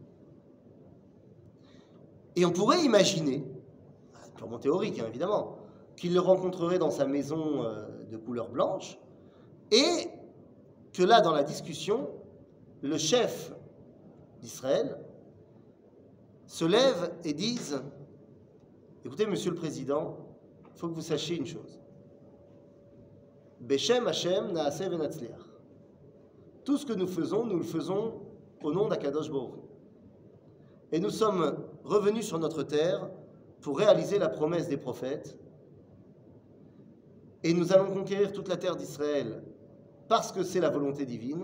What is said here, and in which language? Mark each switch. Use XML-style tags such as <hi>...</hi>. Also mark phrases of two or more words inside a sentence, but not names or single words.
<fr>Et on pourrait imaginer, purement théorique hein, évidemment, qu'il le rencontrerait dans sa maison de couleur blanche et que là, dans la discussion, le chef d'Israël se lève et dise « Écoutez, Monsieur le Président, il faut que vous sachiez une chose.</fr> <he>בשם השם נעשה ונצליח.</he> <fr>Tout ce que nous le faisons au nom d'Akadosh Baruch Hu. Et nous sommes revenus sur notre terre pour réaliser la promesse des prophètes. Et nous allons conquérir toute la terre d'Israël parce que c'est la volonté divine.</fr>